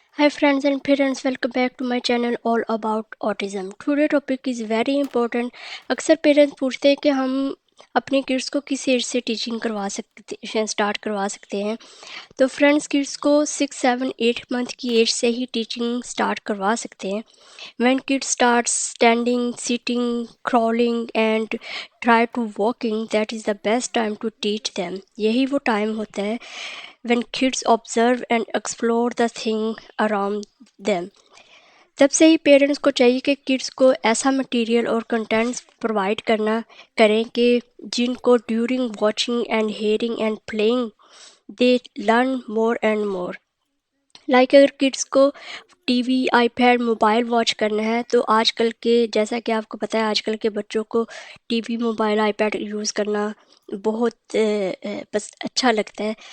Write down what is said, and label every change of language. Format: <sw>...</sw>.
<en>friends and parents, welcome back to my channel all about autism. Today topic is very important.</en> <hi>अक्सर parents पूछते हैं कि हम अपने किड्स को किस एज से टीचिंग स्टार्ट करवा सकते हैं. तो फ्रेंड्स, किड्स को 6, 7, 8 मंथ की एज से ही टीचिंग स्टार्ट करवा सकते हैं.</hi> <en>When kids start standing, sitting, crawling and try to walking, that is the best time to teach them.</en> <hi>यही वो टाइम होता है</hi> <en>when kids observe and explore the thing around them.</en> <hi>तब से ही पेरेंट्स को चाहिए कि किड्स को ऐसा मटेरियल और कंटेंट्स प्रोवाइड करें कि जिनको</hi> <en>During watching and hearing and playing they learn more and more.</en> <hi>Like अगर किड्स को टीवी, आईपैड, मोबाइल वॉच करना है तो आजकल के, जैसा कि आपको पता है, आजकल के बच्चों को टीवी, मोबाइल, आईपैड यूज़ करना बहुत बस अच्छा लगता है.</hi>